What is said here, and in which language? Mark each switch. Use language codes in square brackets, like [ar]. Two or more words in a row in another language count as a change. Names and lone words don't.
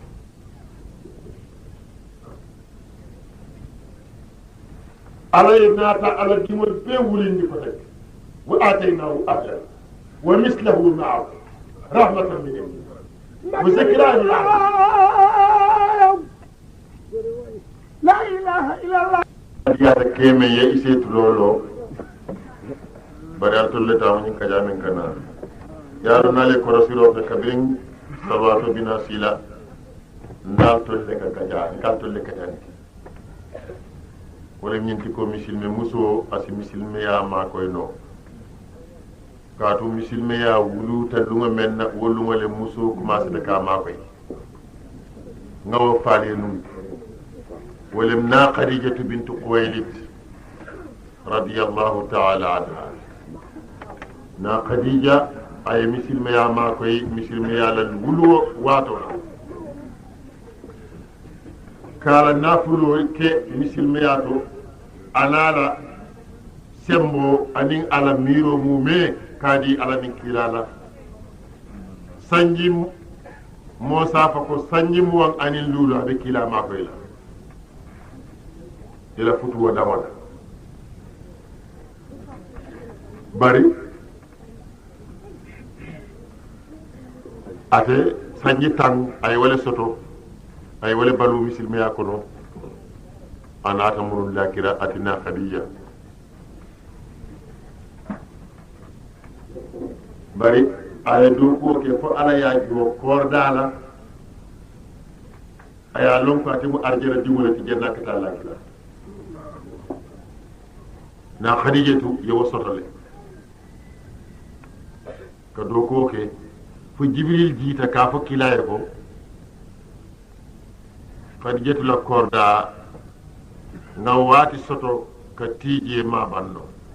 [man] ala naata ala dimol be wulindi ko [ar] teg وآتيناه أجرا ومثله معه رحمة من عندنا وذكرى لل لا إله إلا الله [man] yata keme ye isetu lolo bari altolle taw nyin kajamin kana yaro nale korosiro be kabin salawatu bina sila ndal tolle ka kaja kal tolle kajani wala ñinti ko misilme muso asi misilme ya ma koy no kaatu misilme ya wulu ta lunga menna wolunga le muso [fr] commencé de [man] ka ma koy ngawo faale num wala na khadijatu bint khuwaylid [ar] رضي الله تعالى عنها [man] na khadija ay misilme ya ma koy misilme ya la wulu wato kala nafulo ke misilme ya to anala sembo anin ala miro mume kadi ala min kilala sanji mo safa ko sanji mo wan anin lulu abe kila ma ko ila futu wa dawala bari ate sanji tan ay wala soto ay wala balu misilme ya kono anata murul lakira atina khadija bari aya do ko ke fo ala ya jo kordala aya lon ko atimu arjara dimula ti janna kata lakira na khadijatu yo sotole ka do ko ke fu jibril jiita ka fo kilaye ko khadijatu la korda nga wati soto ka tiije ma banno